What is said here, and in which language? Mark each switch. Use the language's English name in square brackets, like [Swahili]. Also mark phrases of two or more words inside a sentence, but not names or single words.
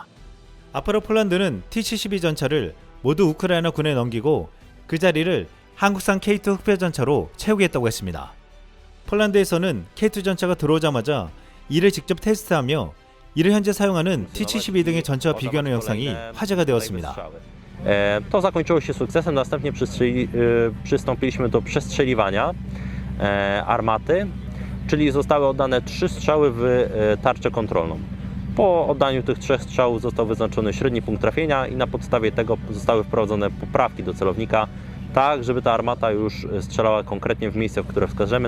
[Korean] 앞으로 폴란드는 T-72 전차를 모두 우크라이나 군에 넘기고 그 자리를 한국산 K2 흡혈 전차로 채우겠다고 했습니다. 폴란드에서는 K2 전차가 들어오자마자 이를 직접 테스트하며 이를 현재 사용하는 T-72 등의 전차와 비교하는 영상이 화제가 되었습니다. [Polish] To zakończyło się sukcesem, następnie przystąpiliśmy do przestrzeliwania armaty, czyli zostały oddane 3 strzały w tarczę kontrolną. Po oddaniu tych 3 strzałów został wyznaczony średni punkt trafienia i na podstawie tego zostały wprowadzone poprawki do celownika, tak żeby ta armata już strzelała konkretnie w miejsce, w które wskażemy.